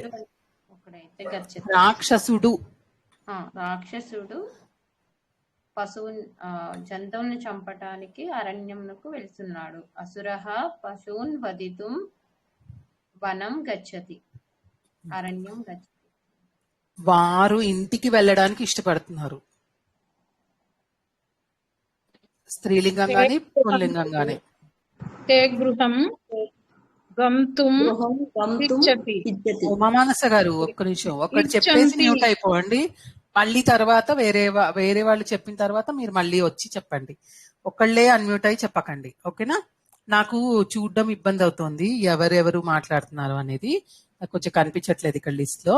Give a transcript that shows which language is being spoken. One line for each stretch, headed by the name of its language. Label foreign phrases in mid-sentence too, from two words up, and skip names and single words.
Telugu: రాక్షసుడు పశువుని జంతువుని చంపటానికి అరణ్యంకు వెళ్తున్నాడు.
Sanskrit: అసురః పశూన్ వధితుం వనం గచ్చతి, అరణ్యం గచ్చతి.
Telugu: వారు ఇంటికి వెళ్ళడానికి ఇష్టపడుతున్నారు. స్త్రీలింగం గాని పుల్లింగం గాని.
Sanskrit: ते गृहं गन्तुं గృహం గంతుం इच्छति ఇచ్చతి.
Telugu: ఉమామానస గారు ఒక్క నిమిషం ఒకటి చెప్పేసి
Sanskrit: ఇచ్చంతి.
Telugu: మ్యూట్ అయిపోండి. మళ్ళీ తర్వాత వేరే వాళ్ళు చెప్పిన తర్వాత మీరు మళ్ళీ వచ్చి చెప్పండి. ఒకళ్ళే అన్మ్యూట్ అయి చెప్పకండి, ఓకేనా? నాకు చూడడం ఇబ్బంది అవుతోంది ఎవరెవరు మాట్లాడుతున్నారు అనేది. నాకు కొంచెం కనిపించట్లేదు ఇక్కడ లిస్ట్ లో.